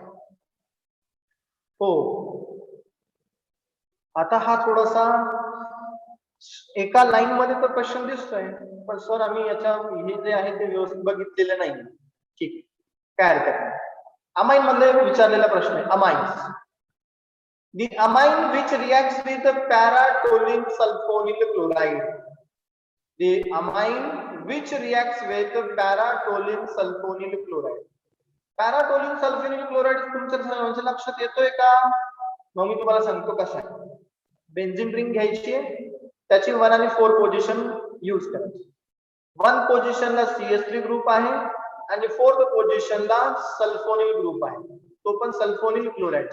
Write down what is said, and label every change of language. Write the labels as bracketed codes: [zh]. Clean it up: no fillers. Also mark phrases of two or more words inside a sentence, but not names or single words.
[mr] हो आता हा थोडासा एका लाईन मध्ये तर क्वेश्चन दिसतोय पण सर आम्ही याच्या हे जे आहे ते व्यवस्थित बघितलेलं नाही. ठीक, काय हरकत नाही. अमाइन मध्ये विचारलेला प्रश्न आहे, अमाइन्स. [en] The amine which reacts with the para-toluene sulfonyl chloride. The amine which reacts with the para-toluene sulfonyl chloride. Para-toluene sulfonyl chloride [mr] तुमच्या सर्वांच्या लक्षात येतोय का? मग मी तुम्हाला सांगतो कसा आहे. [en] benzene ring [mr] घ्यायची आहे, त्याची 1 आणि 4 [en] position use [mr] करायची. 1 पोझिशनला [en] CH3 group [mr] आहे आणि 4th पोझिशनला [en] sulfonyl group [mr] आहे, तो पण [en] sulfonyl chloride.